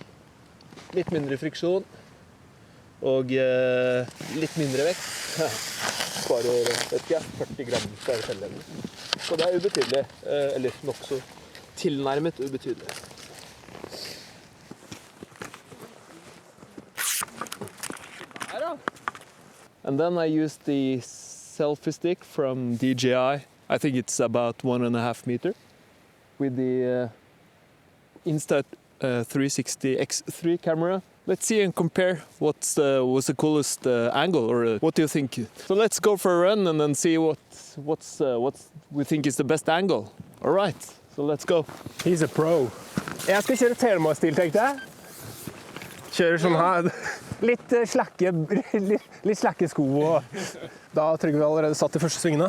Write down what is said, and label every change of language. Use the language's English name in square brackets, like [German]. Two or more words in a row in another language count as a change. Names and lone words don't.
[Norwegian] Litt mindre friksjon. Og litt mindre vekt. Sparer, vet ikke, 40 gram per felle. Så det er ubetydelig. Eller nokså tilnærmet ubetydelig. Her da. [English] And then I used the selfie stick from DJI. I think it's about 1.5 meter with the Insta360 X3 camera. Let's see and compare what's the coolest angle, or what do you think? So let's go for a run and then see what we think is the best angle. All right, so let's go. He's a pro. [Norwegian] Jeg skal kjøre Telemark-stil, tenkte jeg. Kjører sånn her. Litt slakke sko, og da har Trygve allerede satt de første svingene.